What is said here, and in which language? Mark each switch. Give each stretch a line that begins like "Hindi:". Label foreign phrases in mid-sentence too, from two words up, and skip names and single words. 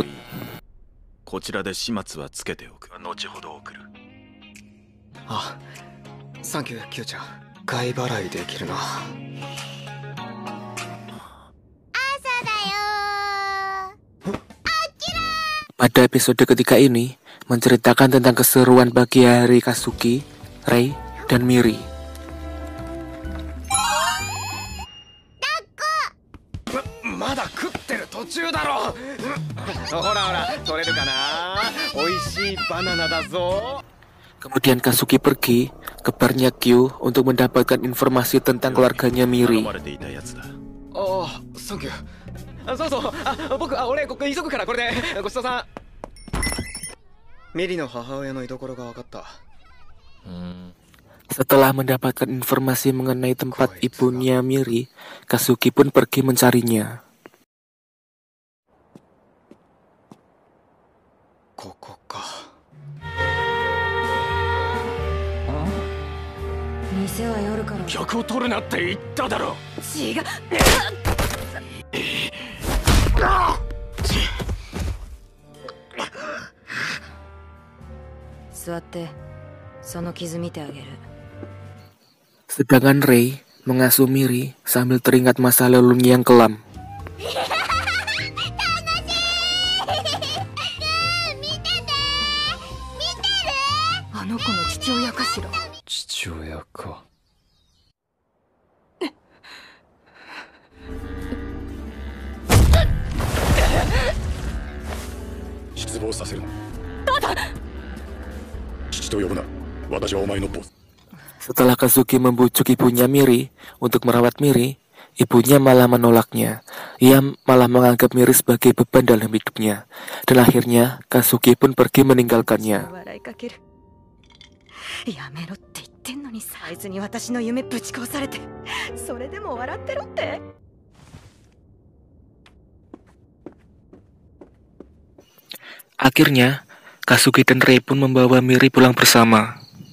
Japanese: こちらで始末はつけておく。後ほど送る。あ、サンキューキューちゃん。買い払いできるな。
Indonesian: Pada episode ketiga ini, menceritakan tentang keseruan pagi hari Kazuki, Rei, dan Miri.
Japanese: まだ食ってる途中だろ。ほらほら、取れるかな。美味しいバナナだぞ。
Indonesian: Kemudian Kazuki pergi ke barnya Kyu untuk mendapatkan informasi tentang keluarganya Miri.
Japanese: ああ、サンキュー。そうそう、俺ここ急ぐからこれでごちそうさん。ミリの母親の居所が分かった。
Indonesian: Setelah mendapatkan informasi mengenai tempat ibunya Miri, Kazuki pun pergi mencarinya.
Japanese: ここか。店は夜から。客を取るなって言っただろ。違う。座って、その傷見てあげる。
Indonesian: Sedangkan Rei mengasuh Miri sambil teringat masa lalunya yang kelam.
Japanese: あの子の父親かしら。父親か。失望させるな。父と呼ぶな。私はお前のボス。
Indonesian: Setelah Kazuki membujuk ibunya Miri untuk merawat Miri, ibunya malah menolaknya. Ia malah menganggap Miri sebagai beban dalam hidupnya. Dan akhirnya Kazuki pun pergi meninggalkannya.
Japanese: やめろって言ってんのにさ、あいつに私の夢ぶち壊されて、それでも笑ってろって。
Indonesian: Akhirnya, Kazuki dan Rei pun membawa Miri pulang bersama.